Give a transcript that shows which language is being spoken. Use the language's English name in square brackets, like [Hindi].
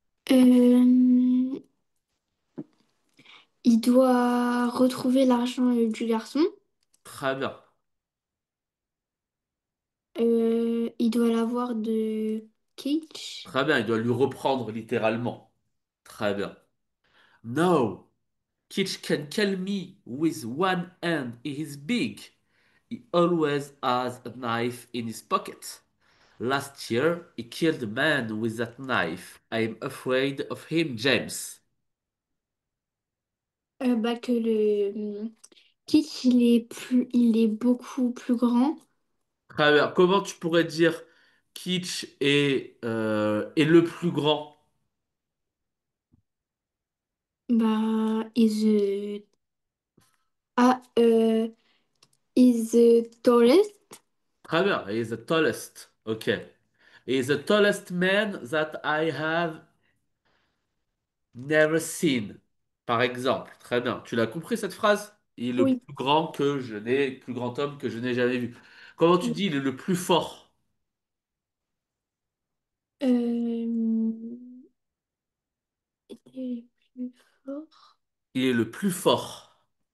[French] Euh, il doit retrouver l'argent du garçon. Très bien. Il doit l'avoir de Cage. Très bien. Il doit lui reprendre littéralement. Très bien. No. [English] Kitsch can kill me with one hand. He is big. He always has a knife in his pocket. Last year, he killed a man with that knife. I'm afraid of him, James. [French] Bah que le Cage, il est beaucoup plus grand. Très bien. Comment tu pourrais dire Kitsch est le plus grand? [English] Bah, ah, is the tallest. [French] Très bien. [English] He is the tallest. Ok. He is the tallest man that I have never seen. [French] Par exemple. Très bien. Tu l'as compris cette phrase? Il est le Oui. plus grand plus grand homme que je n'ai jamais vu. Comment tu dis il est le plus fort? Euh, il est plus fort. Il est le plus fort.